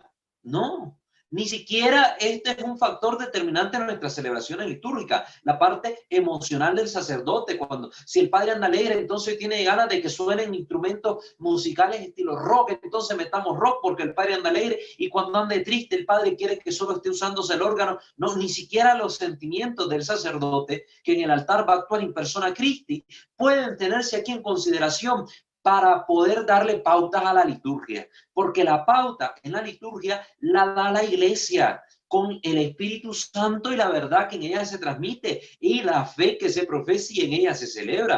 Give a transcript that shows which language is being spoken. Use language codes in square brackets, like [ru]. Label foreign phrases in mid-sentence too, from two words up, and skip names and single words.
[es] No, ni siquiera este es un factor determinante en nuestras celebraciones litúrgicas, la parte emocional del sacerdote. Cuando si el padre anda alegre, entonces tiene ganas de que suenen instrumentos musicales estilo rock, entonces metamos rock porque el padre anda alegre, y cuando ande triste el padre quiere que solo esté usándose el órgano. No, ni siquiera los sentimientos del sacerdote, que en el altar va a actuar [la] in persona Christi, [es] pueden tenerse aquí en consideración para poder darle pautas a la liturgia, porque la pauta en la liturgia la da la iglesia con el Espíritu Santo y la verdad que en ella se transmite y la fe que se profesa y en ella se celebra.